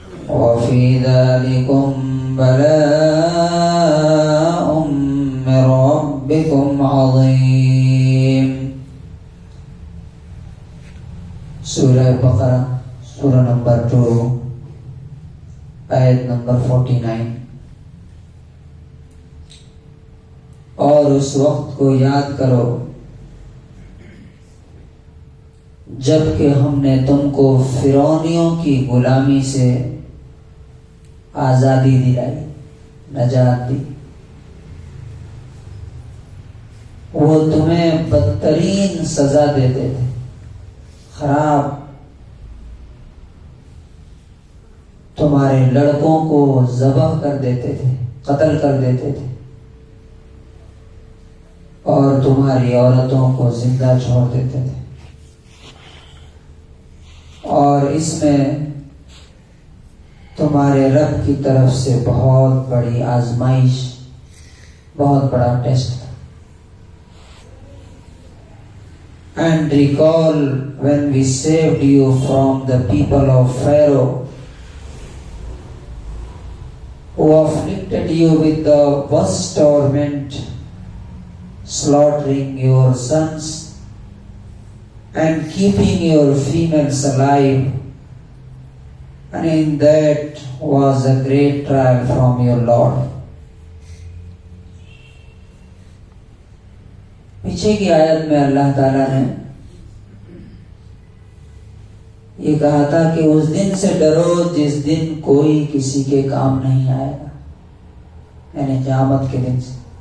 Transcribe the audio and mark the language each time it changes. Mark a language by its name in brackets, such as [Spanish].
[Arabic] وفي ذلكم بلاء من ربكم عظيم. [Urdu] سورہ بقرہ سورہ نمبر 2 آیت نمبر 49. اور اس وقت کو یاد کرو جب کہ ہم نے تم کو فرعونیوں کی غلامی سے آزادی دلائی، نجات دی. وہ تمہیں بدترین سزا دیتے تھے، خراب. تمہارے لڑکوں کو ذبح کر دیتے تھے، قتل کر دیتے تھے، اور تمہاری عورتوں کو زندہ چھوڑ دیتے تھے. اور اس میں تمہارے رب کی طرف سے بہت بڑی آزمائش، بہت بڑا ٹیسٹ تھا. [English] And recall when we saved you from the people of Pharaoh, who afflicted you with the worst torment, slaughtering your sons and keeping your females alive, and in that was a great trial from your Lord. [Urdu] پیچھے کی آیت میں اللہ تعالیٰ نے یہ کہا تھا کہ اس دن سے ڈرو جس دن کوئی کسی کے کام نہیں آئے گا، یعنی قیامت کے دن سے.